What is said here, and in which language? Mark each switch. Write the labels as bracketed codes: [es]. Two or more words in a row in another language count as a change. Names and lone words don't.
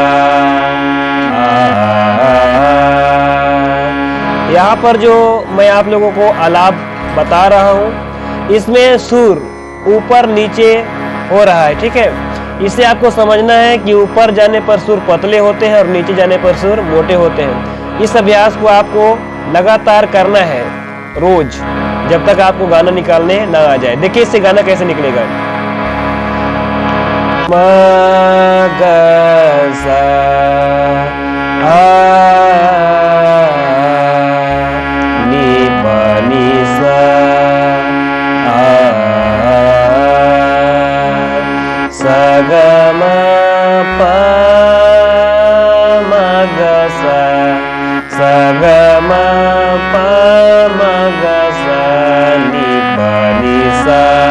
[hi] यहाँ पर जो मैं आप लोगों को आलाप बता रहा हूँ, इसमें सुर ऊपर नीचे हो रहा है, ठीक है। इसे आपको समझना है कि ऊपर जाने पर सुर पतले होते हैं और नीचे जाने पर सुर मोटे होते हैं। इस अभ्यास को आपको लगातार करना है रोज, जब तक आपको गाना निकालने ना आ जाए। देखिए इससे गाना कैसे निकलेगा। म ग सा आ नी प नी सा आ सा ग म प म ग सा सा ग म प म ग सा नी प नी सा